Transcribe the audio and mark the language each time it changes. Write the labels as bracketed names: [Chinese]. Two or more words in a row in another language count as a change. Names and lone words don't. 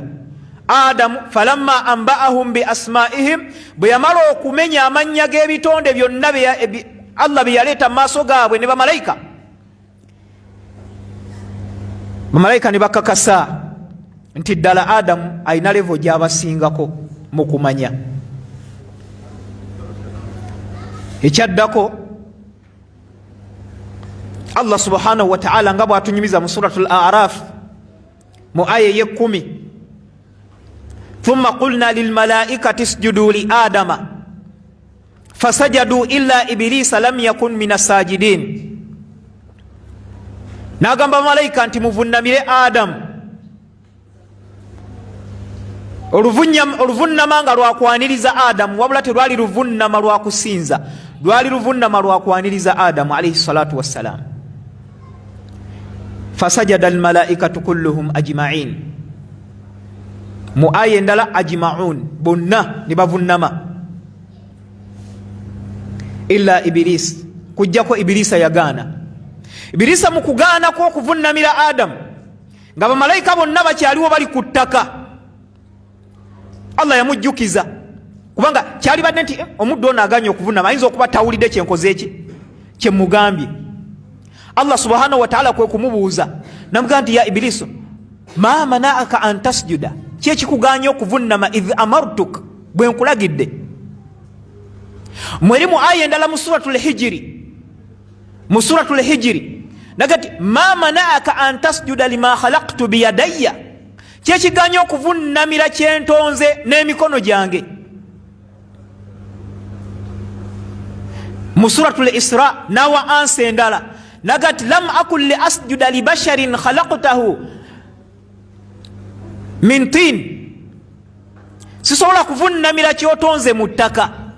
[Ganda] Adamu [Arabic] فلما أنبأهم بأسمائهم, [Ganda] bwe yamala okumenya amannya g'ebitonde byonna Allah bye yaleeta mu maaso gaabwe ne bamalayika, bamalayika ne bakakasa nti ddala Adamu alina levo gy'abasingako mu kumanya. Ekyaddako Allah [Arabic] سبحانه وتعالى [Ganda] nga bw'atunyumiza mu suratul A'raf mu aya ye-10, [Arabic] ثم قلنا للملائكة اسجدوا لآدم فسجدوا إلا إبليس لم يكن من الساجدين. [Ganda] N'agamba malayika nti muvunnamire Adamu, oluvunnama nga lwakwaniriza Adamu, wabula terwali luvunnama lwa kusinza, lwali luvunnama lwa kwaniriza Adamu [Arabic] عليه الصلاة والسلام. فسجد الملائكة كلهم أجمعين, [Ganda] mu aya endala ajma'un, bonna ne bavunnama, illa Iblis, kujjako Iblisa yagaana. Iblisa mu kugaana kw'okuvunnamira Adamu, nga bamalayika bonna bakyaliwo bali ku ttaka, Allah yamujjukiza, kubanga kyali badde nti omuddu ono aganye okuvunnama, ayinza okuba tawulidde kyenkoze eki kyemugambye. Allah [Arabic] سبحانه وتعالى [Ganda] kwe kumubuuza, namugamba nti [Arabic] يا إبليس ما منعك أن تسجد, [Ganda] kyekikuganya okuvunnama [Arabic] إذ أمرتك, [Ganda] bwe nkulagidde. Mweri mu aya endala mu suratul Hijri, nagati [Arabic] ما منعك أن تسجد لما خلقت بيدي, [Ganda] kyekiganya okuvunnamira kyentonze n'emikono gyange. Mu suratul Isra nawa ansi endala, nagati [Arabic] لم أكن لأسجد لبشر خلقته من طين, [Ganda] sisobola kuvunnamira kyotonze mu ttaka.